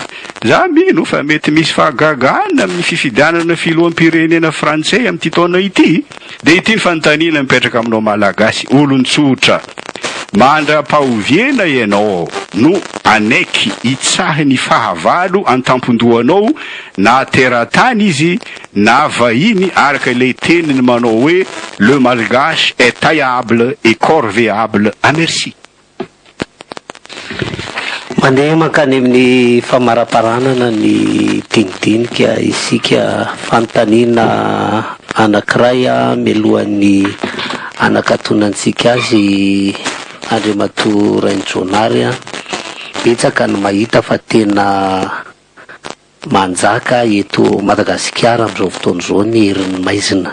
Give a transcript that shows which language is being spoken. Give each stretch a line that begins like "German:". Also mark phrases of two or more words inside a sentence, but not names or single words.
Malagasy: Za mino fa mety misy fahagagana amin'ny fifidianana filoham-pirenena Frantsay amin'ity taona ity. Dia ity ny fanontaniana mipetraka aminao malagasy olon-tsotra. mandra-pahoviana ianao no anaiky itsahy ny fahavalo an-tampondohanao na teratany izy na vahiny araka ilay teniny manao hoe
French: le malgache est taillable et corvéable à merci.
Malagasy: Mandeha mankany amin'ny famaraparanana ny dinidinika isika fanontaniana anankiray mialohan'ny anakatonantsika azy Andriamatoa Rainjonary betsaka ny mahita fa tena manjaka eto Madagasikara amin'izao fotoana izao ny herin'ny maizina.